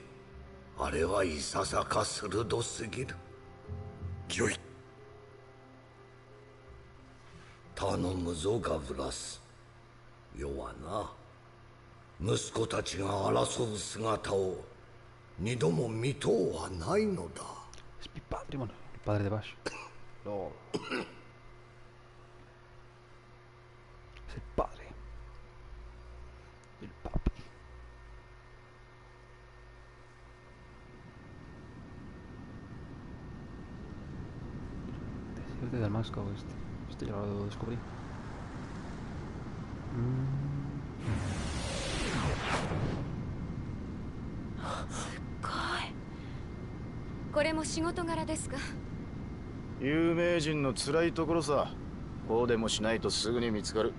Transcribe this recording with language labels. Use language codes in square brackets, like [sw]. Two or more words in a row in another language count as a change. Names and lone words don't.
[ja] あれはいささか鋭すぎる。よい。頼むぞガブラス。世はな、息子たちが争う姿を二度も見とうはないのだ。 [es] Es mi padre, mano. El padre de Bash. No. Es el padre. El papi. Desierto de Damasco, este ya lo descubrí. [ja] これも仕事柄ですか？有名人の辛いところさ。こうでもしないとすぐに見つかる。